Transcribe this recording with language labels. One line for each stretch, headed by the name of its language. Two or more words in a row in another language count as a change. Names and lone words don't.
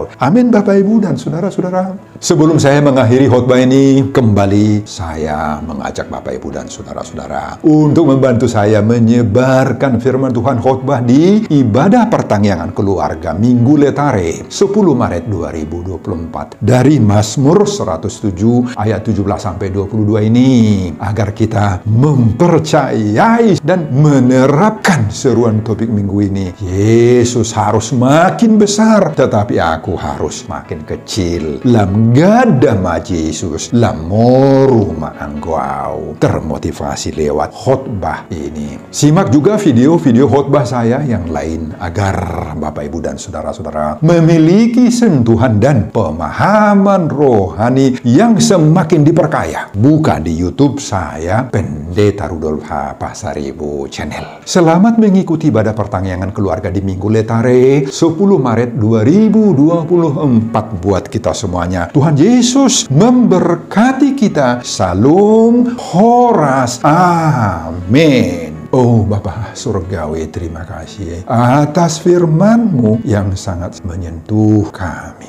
Indonesian: Amin, Bapak, Ibu, dan saudara-saudara. Sebelum saya mengakhiri khotbah ini, kembali saya mengajak Bapak, Ibu, dan saudara-saudara untuk membantu saya menyebarkan firman Tuhan khotbah di ibadah pertangyangan keluarga Minggu Letare 10 Maret 2024 dari Mazmur 107 ayat 17-22 ini, agar kita mempercayai dan menerapkan seruan topik minggu ini. Yesus harus makin besar, tetapi aku harus makin kecil.
Batak Toba: Lam gada ma Yesus, lamoru ma anggau.
Indonesian: Termotivasi lewat khotbah ini. Simak juga video-video khotbah saya yang lain agar Bapak, Ibu, dan saudara-saudara memiliki sentuhan dan pemahaman rohani yang semakin diperkaya. Buka di YouTube saya, Pendeta Rudolf H. Pasaribu Channel. Selamat mengikuti ibadah pertangyangan keluarga di Minggu Letare 10 Maret 2024 buat kita semuanya. Tuhan Yesus memberkati kita. Salam Horas. Amin. Oh Bapa Surgawi, terima kasih atas firman-Mu yang sangat menyentuh kami.